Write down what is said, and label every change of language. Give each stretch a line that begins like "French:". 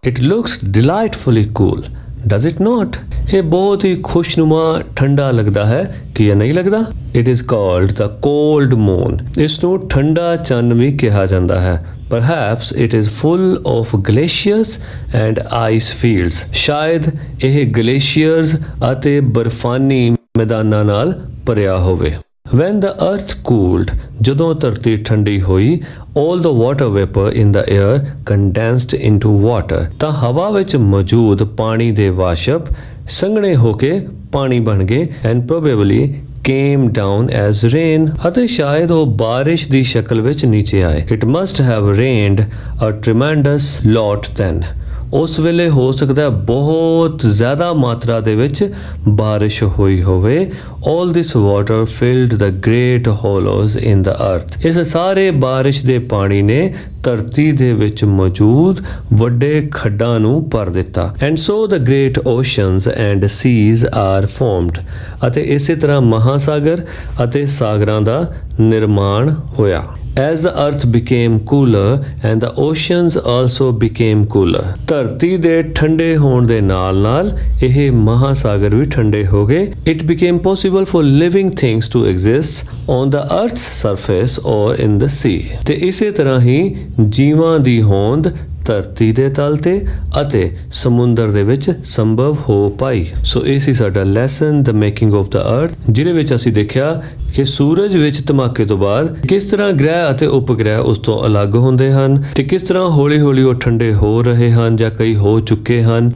English: It looks delightfully cool, does it not?
Punjabi: ਇਹ ਬਹੁਤ ਹੀ ਖੁਸ਼ਨੁਮਾ ਠੰਡਾ ਲੱਗਦਾ ਹੈ ਕਿ ਇਹ ਨਹੀਂ ਲੱਗਦਾ?
English: It is called the cold moon।
Punjabi: ਇਸ ਨੂੰ ਠੰਡਾ ਚੰਨ ਵੀ ਕਿਹਾ ਜਾਂਦਾ ਹੈ।
English: Perhaps it is full of glaciers and ice fields।
Punjabi: ਸ਼ਾਇਦ ਇਹ ਗਲੇਸ਼ੀਅਰਸ ਅਤੇ ਬਰਫਾਨੀ ਮੈਦਾਨਾਂ ਨਾਲ ਭਰਿਆ ਹੋਵੇ।
English: When the earth cooled,
Punjabi: ਜਦੋਂ ਧਰਤੀ ਠੰਡੀ ਹੋਈ
English: all the water vapor in the air condensed into water।
Punjabi: ਤਾਂ ਹਵਾ ਵਿੱਚ ਮੌਜੂਦ ਪਾਣੀ ਦੇ ਵਾਸ਼ਪ ਸੰਘਣੇ ਹੋ ਕੇ ਪਾਣੀ ਬਣ ਗਏ
English: and probably came down as rain।
Punjabi: ਅਤੇ ਸ਼ਾਇਦ ਉਹ ਬਾਰਿਸ਼ ਦੀ ਸ਼ਕਲ ਵਿੱਚ ਨੀਚੇ ਆਏ।
English: It must have rained a tremendous lot then।
Punjabi: ਉਸ ਵੇਲੇ ਹੋ ਸਕਦਾ ਬਹੁਤ ਜ਼ਿਆਦਾ ਮਾਤਰਾ ਦੇ ਵਿੱਚ ਬਾਰਿਸ਼ ਹੋਈ ਹੋਵੇ।
English: All this water filled the great hollows in the earth।
Punjabi: ਇਸ ਸਾਰੇ ਬਾਰਿਸ਼ ਦੇ ਪਾਣੀ ਨੇ ਧਰਤੀ ਦੇ ਵਿੱਚ ਮੌਜੂਦ ਵੱਡੇ ਖੱਡਾਂ ਨੂੰ ਭਰ ਦਿੱਤਾ।
English: And so the great oceans and seas are formed।
Punjabi: ਅਤੇ ਇਸੇ ਤਰ੍ਹਾਂ ਮਹਾਸਾਗਰ ਅਤੇ ਸਾਗਰਾਂ ਦਾ ਨਿਰਮਾਣ ਹੋਇਆ।
English: As the earth became cooler and the oceans also became cooler।
Punjabi: ਧਰਤੀ ਦੇ ਠੰਡੇ ਹੋਣ ਦੇ ਨਾਲ-ਨਾਲ ਇਹ ਮਹਾਸਾਗਰ ਵੀ ਠੰਡੇ ਹੋ ਗਏ।
English: It became possible for living things to exist on the earth's surface or in the sea।
Punjabi: ਤੇ ਇਸੇ ਤਰ੍ਹਾਂ ਹੀ ਜੀਵਾਂ ਦੀ ਹੋਂਦ ਧਰਤੀ ਦੇ ਤਲ ਤੇ ਅਤੇ ਸਮੁੰਦਰ ਦੇ ਵਿੱਚ ਸੰਭਵ ਹੋ ਪਾਈ। ਸੋ ਇਹ ਸੀ ਸਾਡਾ lesson the making of the ਅਰਥ ਜਿਹਦੇ ਵਿੱਚ ਅਸੀਂ ਦੇਖਿਆ ਕਿ ਸੂਰਜ ਵਿੱਚ ਧਮਾਕੇ ਤੋਂ ਬਾਅਦ ਕਿਸ ਤਰ੍ਹਾਂ ਗ੍ਰਹਿ ਅਤੇ ਉਪਗ੍ਰਹਿ ਉਸ ਤੋਂ ਅਲੱਗ ਹੁੰਦੇ ਹਨ ਤੇ ਕਿਸ ਤਰ੍ਹਾਂ ਹੌਲੀ-ਹੌਲੀ ਉਹ ਠੰਡੇ ਹੋ ਰਹੇ ਹਨ ਜਾਂ ਕਈ ਹੋ ਚੁੱਕੇ ਹਨ।